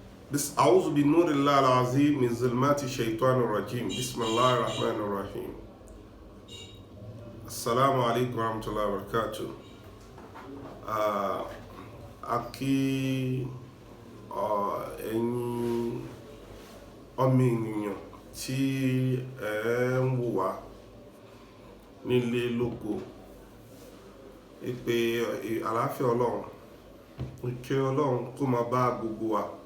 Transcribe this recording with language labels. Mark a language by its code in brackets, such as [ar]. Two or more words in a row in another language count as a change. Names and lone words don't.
[ar] بس أعوذ بنور الله العظيم من ظلمات الشيطان الرجيم بسم الله الرحمن الرحيم السلام عليكم ورحمة الله وبركاته. [yo] Akí ẹ̀yin ọmọ ènìyàn tí ẹ ń wò wá nílé lóko ìpè àlàáfíà Ọlọ́run ìkẹ́ Ọlọ́run kó máa bá gbogbo wa.